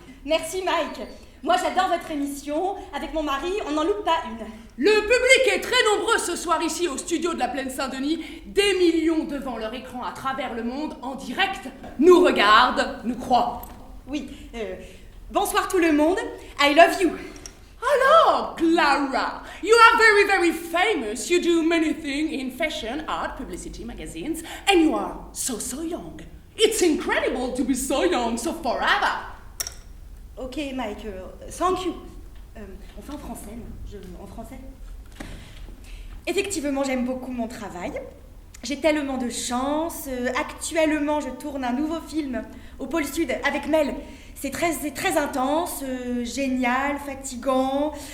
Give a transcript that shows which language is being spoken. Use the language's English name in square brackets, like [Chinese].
[French] Merci, Mike. Moi, j'adore votre émission. Avec mon mari, on n'en loupe pas une. Le public est très nombreux ce soir ici au studio de la Plaine Saint-Denis. Des millions devant leur écran à travers le monde, en direct, nous regardent, nous croient. Oui. Bonsoir tout le monde. [English] I love you. Alors, Clara, you are very, very famous. You do many things in fashion, art, publicity, magazines, and you are so, so young. It's incredible to be so young, so forever. Ok, Mike, thank you. [French] On fait en français, non? En français. Effectivement, j'aime beaucoup mon travail. J'ai tellement de chance. Actuellement, je tourne un nouveau film au pôle Sud avec Mel. C'est très intense, génial, fatigant.